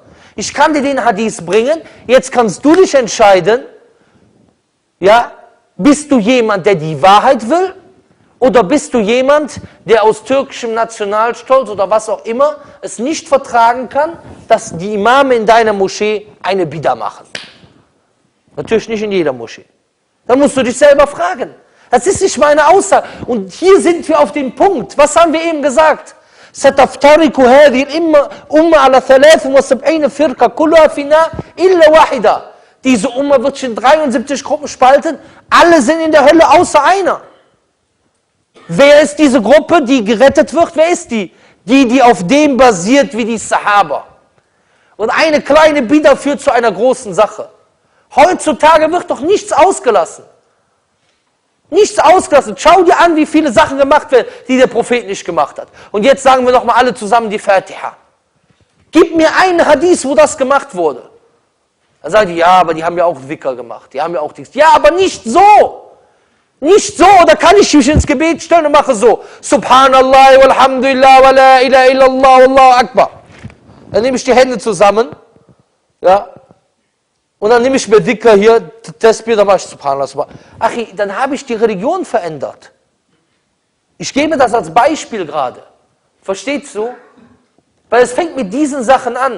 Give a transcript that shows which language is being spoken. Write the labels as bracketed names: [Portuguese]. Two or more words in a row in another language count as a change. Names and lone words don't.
[German] Ich kann dir den Hadith bringen, jetzt kannst du dich entscheiden, ja, bist du jemand, der die Wahrheit will, oder bist du jemand, der aus türkischem Nationalstolz oder was auch immer es nicht vertragen kann, dass die Imame in deiner Moschee eine Bid'a machen. Natürlich nicht in jeder Moschee. Dann musst du dich selber fragen. Das ist nicht meine Aussage. Und hier sind wir auf dem Punkt. Was haben wir eben gesagt? [Arabic] ستفترق هذه الأمة على 73 فرقة كلها في النار إلا واحدة. [German] Diese Umma wird sich in 73 Gruppen spalten. Alle sind in der Hölle, außer einer. Wer ist diese Gruppe, die gerettet wird? Wer ist die? Die auf dem basiert wie die Sahaba. Und eine kleine Bida führt zu einer großen Sache. Heutzutage wird doch nichts ausgelassen. Nichts ausgelassen. Schau dir an, wie viele Sachen gemacht werden, die der Prophet nicht gemacht hat. Und jetzt sagen wir nochmal alle zusammen die Fatiha. Gib mir einen Hadith, wo das gemacht wurde. Dann sagen die, ja, aber die haben ja auch Wicker gemacht. Die haben ja auch nichts. Ja, aber nicht so. Nicht so. Da kann ich mich ins Gebet stellen und mache so. [Arabic] سبحان الله والحمد لله ولا إله إلا الله والله أكبر. [German] Dann nehme ich die Hände zusammen. Ja. Und dann nehme ich mir Dhikr hier, Tasbih, dann mache ich [Arabic] سبحان الله سبحان الله. [German] Ach, dann habe ich die Religion verändert. Ich gebe das als Beispiel gerade. Verstehst du? Weil es fängt mit diesen Sachen an.